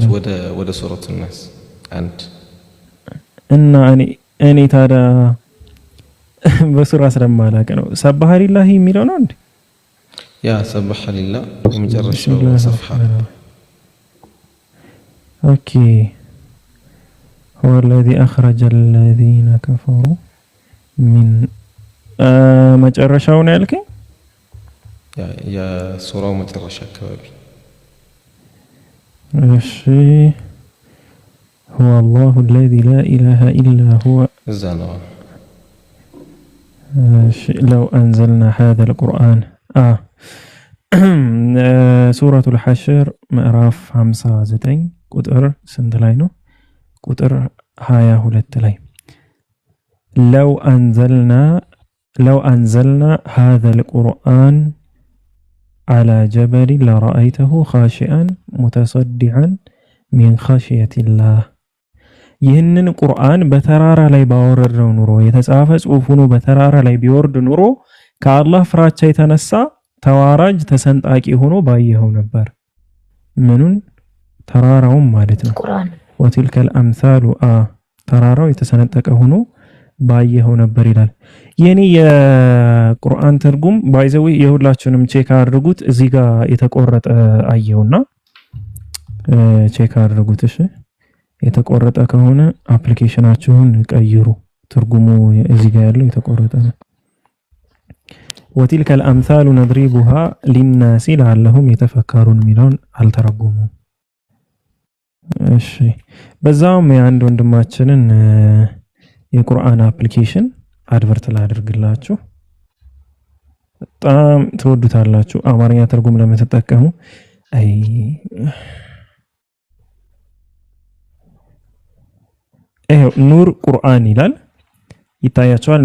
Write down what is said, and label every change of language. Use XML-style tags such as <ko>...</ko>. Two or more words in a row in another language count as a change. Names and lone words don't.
<am>ወደ ሱረቱ ናስ አንድ እና እኔ ታዲያ በሱራ ስለማላቀ ነው። ሰብሐ ሊላሂ የሚለው ነው እንዴ? ያ ሰብሐ ሊላህ የመጨረሻው ሰፍሐ። ኦኬ</am> <ar>هو الذي أخرج الذين كفروا من</ar> <am>መጨረሻው ነው ያልከኝ? ያ ሱራው መጨረሻ አካባቢ።</am> <ar>እሺ هو الله الذي لا إله إلا هو الزانوا. لو أنزلنا هذا القرآن سورة الحشر</ar> <am>مዕራፍ 59 ቁጥር ስንት ላይ ነው? ቁጥር 22 ላይ</am> <ar>لو أنزلنا هذا القرآن على جبل لرأيته خاشعا متصدعا من خشية الله</ar> <am>ይህንን ቁርአን በተራራ ላይ ባወረድነው ኑሮ የተጻፈ ጽሑፍ ሆኖ በተራራ ላይ ቢወርድ ኑሮ ከአላህ ፍራቻ የተነሳ ተዋራጅ ተሰንጣቂ ሆኖ ባየኸው ነበር። ምኑን? ተራራውን ማለት ነው። ቁርአን</am> <ar>وتلك الامثال</ar> <am>ተራራው የተሰነጠቀ ሆኖ ባየኸው ነበር ይላል። የኔ የቁርአን ትርጉም ባይዘው የሁላችሁንም ቼክ አድርጉት። እዚህ ጋር የተቆረጠ አየውና ቼክ አድርጉት። እሺ የተቆረጠ ከሆነ አፕሊኬሽናችሁን ቀይሩ። ትርጉሙ እዚህ ጋር ያለው የተቆረጠ ነው።</am> <ar>وتلك الامثال نضربها للناس لعلهم يتفكرون</ar> <am>ሚለውን አልተረጉሙም። እሺ በዛውም የአንድ ወንድማችንን የቁርአን አፕሊኬሽን አድቨርት ላድርግላችሁ። በጣም ትወዱታላችሁ። አማርኛ ትርጉም ለምትጠቀሙ ኑር ቁርአን ይላል። ይታያችኋል?</am>